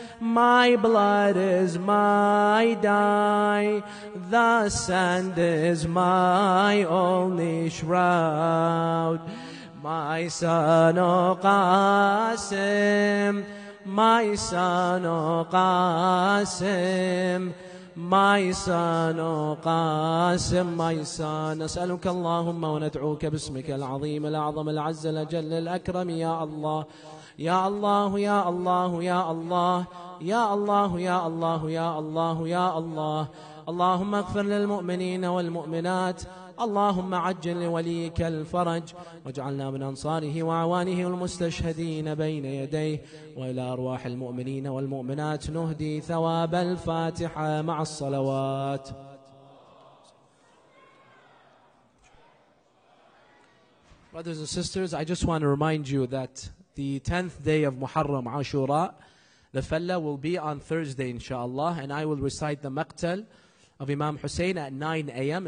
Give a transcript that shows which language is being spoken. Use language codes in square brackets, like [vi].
[en] My blood is my dye, the sand is my only shroud. My son Qasim, my son Qasim, my son Qasim, my son. [ar] نسألك اللهم وندعوك باسمك العظيم الأعظم العز الأجل الأكرم يا الله يا الله يا الله يا الله يا الله يا الله يا الله يا الله. اللهم اغفر للمؤمنين والمؤمنات، اللهم عجل لوليك الفرج، واجعلنا من أنصاره وعوانه المستشهدين بين يديه. وإلى أرواح المؤمنين والمؤمنات نهدي ثواب الفاتحة مع الصلوات. [en] Brothers and sisters, I just want to remind you that the 10th day of Muharram, Ashura, the Falla will be on Thursday, inshallah, and I will recite the Maqtal of Imam Hussein at 9 a.m.